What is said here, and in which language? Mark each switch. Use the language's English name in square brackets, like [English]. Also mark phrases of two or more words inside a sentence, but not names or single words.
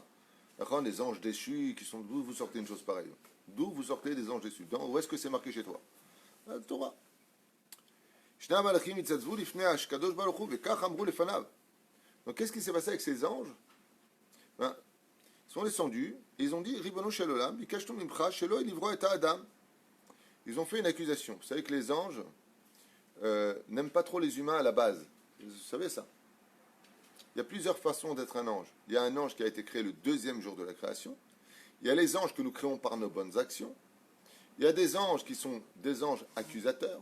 [French] Les anges déchus, qui sont d'où vous sortez une chose pareille? D'où vous sortez des anges déchus? Où est-ce que c'est marqué chez toi? La Torah. Donc qu'est-ce qui s'est passé avec ces anges? Ils sont descendus et ils ont dit [Hebrew] רבונו של עולם, ביקשתו ממך שלא לברוא את אדם. [French] Ils ont fait une accusation. Vous savez que les anges n'aiment pas trop les humains à la base. Vous savez ça? Il y a plusieurs façons d'être un ange. Il y a un ange qui a été créé le deuxième jour de la création. Il y a les anges que nous créons par nos bonnes actions. Il y a des anges qui sont des anges accusateurs.